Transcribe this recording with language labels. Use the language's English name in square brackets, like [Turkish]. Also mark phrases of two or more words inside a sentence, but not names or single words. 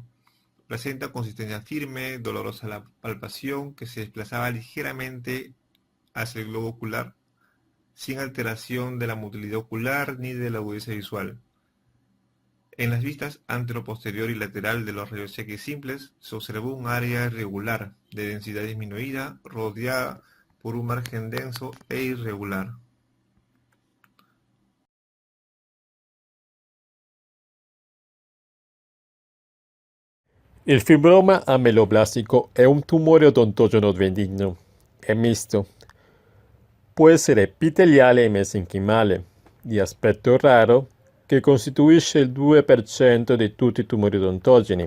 [Spanish] Presenta consistencia firme, dolorosa la palpación, que se desplazaba ligeramente hacia el globo ocular, sin alteración de la motilidad ocular ni de la agudeza visual. En las vistas antero-posterior y lateral de los rayos X simples se observó un área irregular, de densidad disminuida, rodeada por un margen denso e irregular. [Italian] Il fibroma ameloblastico è un tumore odontogeno benigno, è misto. Può essere epiteliale e mesenchimale, di aspetto raro, che costituisce il 2% di tutti i tumori odontogeni.